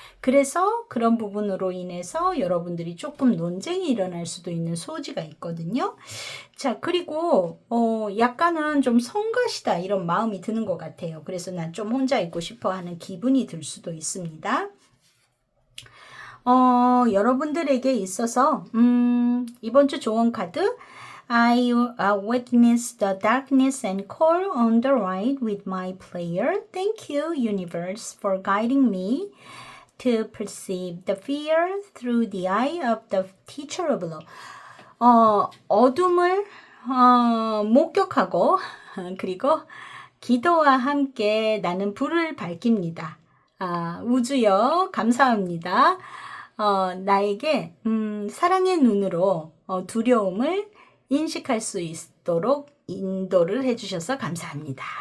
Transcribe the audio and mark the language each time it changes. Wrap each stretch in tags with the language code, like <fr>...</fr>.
<ko>그래서 그런 부분으로 인해서 여러분들이 조금 논쟁이 일어날 수도 있는 소지가 있거든요. 자, 그리고 약간은 좀 성가시다, 이런 마음이 드는 것 같아요. 그래서 난 좀 혼자 있고 싶어 하는 기분이 들 수도 있습니다. 여러분들에게 있어서 이번 주 조언 카드,</ko> <en>I witness the darkness and call on the light with my prayer. Thank you, universe, for guiding me to perceive the fear through the eye of the teacher of law.</en> <ko>어둠을 목격하고 그리고 기도와 함께 나는 불을 밝힙니다. 우주여 감사합니다. 나에게 사랑의 눈으로 두려움을 인식할 수 있도록 인도를 해주셔서 감사합니다.</ko>